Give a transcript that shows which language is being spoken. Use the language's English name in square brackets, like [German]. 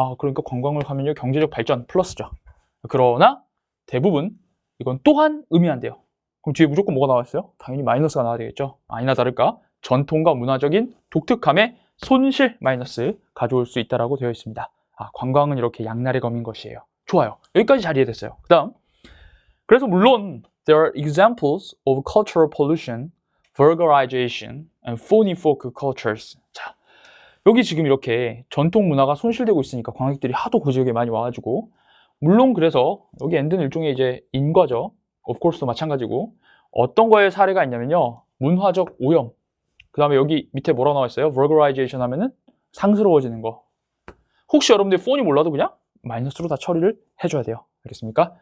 [Korean] 그러니까 관광을 가면요, 경제적 발전 플러스죠. 그러나 대부분 이건 또한 의미한대요. 그럼 뒤에 무조건 뭐가 나왔어요? 당연히 마이너스가 나와야 되겠죠. 아니나 다를까 전통과 문화적인 독특함의 손실 마이너스 가져올 수 있다라고 되어 있습니다. 관광은 이렇게 양날의 검인 것이에요. 좋아요. 여기까지 잘 이해됐어요. 그 다음, 그래서 물론 [English] there are examples of cultural pollution, vulgarization, and phony folk cultures. [Korean] 자, 여기 지금 이렇게 전통 문화가 손실되고 있으니까 관광객들이 하도 그 지역에 많이 와가지고, 물론 그래서 여기 end는 일종의 이제 인과죠. [English] of course [Korean] 도 마찬가지고 어떤 거에 사례가 있냐면요. 문화적 오염. 그 다음에 여기 밑에 뭐라고 나와 있어요? vulgarization 하면은 상스러워지는 거. 혹시 여러분들 폰이 몰라도 그냥 마이너스로 다 처리를 해줘야 돼요. 알겠습니까?